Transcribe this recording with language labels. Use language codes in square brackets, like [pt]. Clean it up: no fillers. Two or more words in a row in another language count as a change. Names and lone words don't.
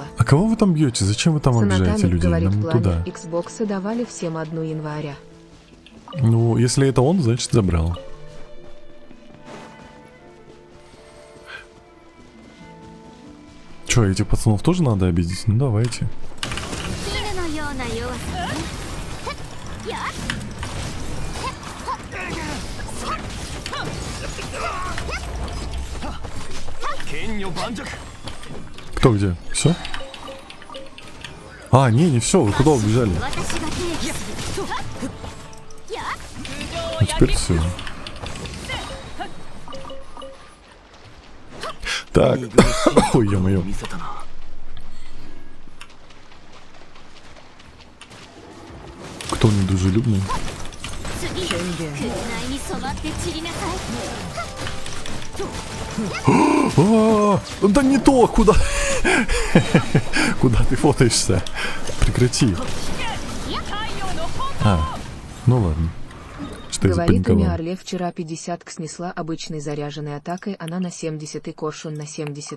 [ru] А кого вы там бьете? Зачем вы там обижаете Санатамик людей? говорит, Нам туда. планер Xbox давали всем 1 января. Ну, если это он, значит забрал. Че, этих пацанов тоже надо обидеть? Ну давайте. [ja] 絹のような弱さねやっ [ru] Кто где? Все? А, не все, вы куда убежали? [ja] 私が定義するやっ [ru] Ну теперь все. Так. Ой, ё-моё. Кто недружелюбный? [ja] 次紅に染まって散りなさい [ru] Да не то, куда? Куда ты фотоешься? Прекрати. Ну ладно. Что я Говорит, запаниковал? имя Орле вчера 50 снесла обычной заряженной атакой, она на 70 и Коршун на 70.